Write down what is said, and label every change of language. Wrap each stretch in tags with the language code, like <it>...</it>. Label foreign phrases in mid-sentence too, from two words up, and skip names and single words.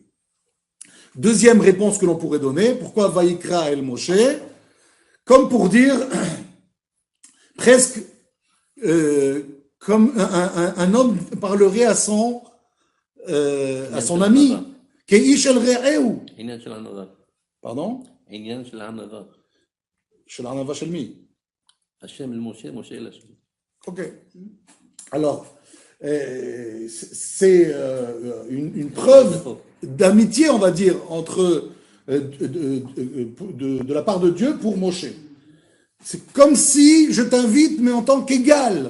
<fr>Deuxième réponse que l'on pourrait donner, pourquoi</fr> <he>ויקרא אל משה?</he> <fr>Comme pour dire, presque comme un homme parlerait à son ami,</fr> <he>כאיש אל רעהו.</he> <fr>Pardon?</fr> <he>של ענווה של מי. השם אל משה, משה אל השם.</he> <fr>Ok. Alors, c'est une preuve d'amitié, on va dire, entre de la part de Dieu pour Moshe. C'est comme si je t'invite, mais en tant qu'égal.</fr>